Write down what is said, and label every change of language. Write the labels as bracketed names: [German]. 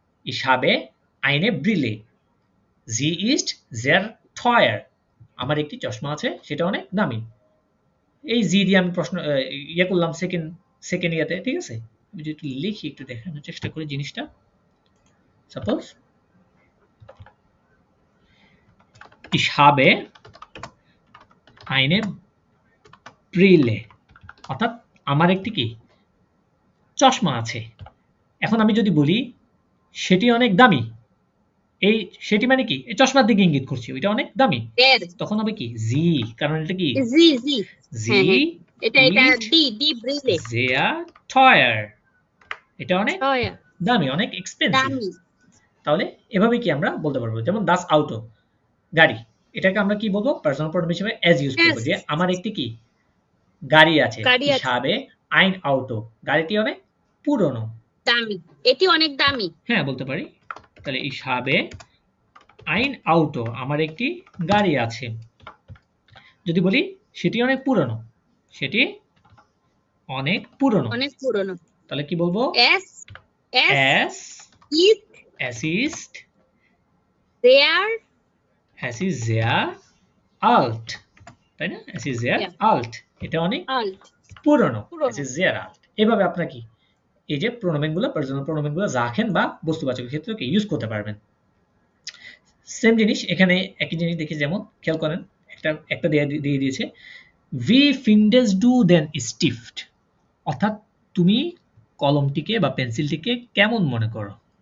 [German] Ich habe eine Brille. Sie ist sehr teuer. [Bangla] আমার একটি চশমা আছে সেটা অনেক দামি। এই জি দিয়ে আমি প্রশ্ন ইয়ে করলাম সেকেন্ড ইয়াতে। ঠিক আছে? আমি যদি একটু লিখি একটু দেখানোর চেষ্টা করি জিনিসটা। [German] সাপোজ Ich habe eine Brille. [Bangla] অর্থাৎ আমার একটি কি চশমা আছে। এখন আমি যদি বলি সেটি অনেক দামি, এই সেটি মানে কি এই চশমার দিকে ইঙ্গিত করছি ওইটা অনেক দামি, এর তখন হবে কি জি, কারণ এটা কি জি জি জি হ্যাঁ হ্যাঁ, এটা ইস্ট ডি ব্রিলে [German] sehr teuer, [Bangla] এটা অনেক ছয় দামি, অনেক এক্সপেন্সিভ। দামি। তাহলে এভাবে কি আমরা বলতে পারবো, যেমন দাস আউটো গাড়ি, এটাকে আমরা কি বলবো পার্সোনাল প্রোনাউন হিসেবে এজ ইউজ করবো, যে আমার একটি কি গাড়ি আছে। গাড়ি [German] ich [Bangla] আছে [German] habe ein Auto, [Bangla] গাড়িটি অনেক পুরনো। দামি, এটি অনেক দামি। হ্যাঁ বলতে পারি। তাহলে [German] ich habe ein Auto, [Bangla] আমার একটি গাড়ি আছে। যদি বলি সেটি অনেক পুরনো, সেটি অনেক পুরনো, অনেক পুরনো। তাহলে কি বলবো S [German] es [Bangla] is [German] es ist [Bangla] there [German] es ist sehr alt, [Bangla] তাই না? [German] es ist sehr alt, [Bangla] এটা অনেক আল্ট পুরনো, [German] es [Bangla] পুরনো। [German] ist sehr alt। [Bangla] এভাবে আপনার কি এই যে প্রোনোমেনগুলো পার্সোনাল প্রোনোমেনগুলো রাখেন বা বস্তুবাচকের ক্ষেত্রে কি ইউজ করতে পারবেন। সেম জিনিস এখানে একই জিনিস দেখি, যেমন খেয়াল করেন একটা দিয়ে দিয়েছে ভি ফিন্ডেস ডু দেন স্টিফট, অর্থাৎ তুমি কলমটিকে বা পেন্সিলটিকে কেমন মনে করো।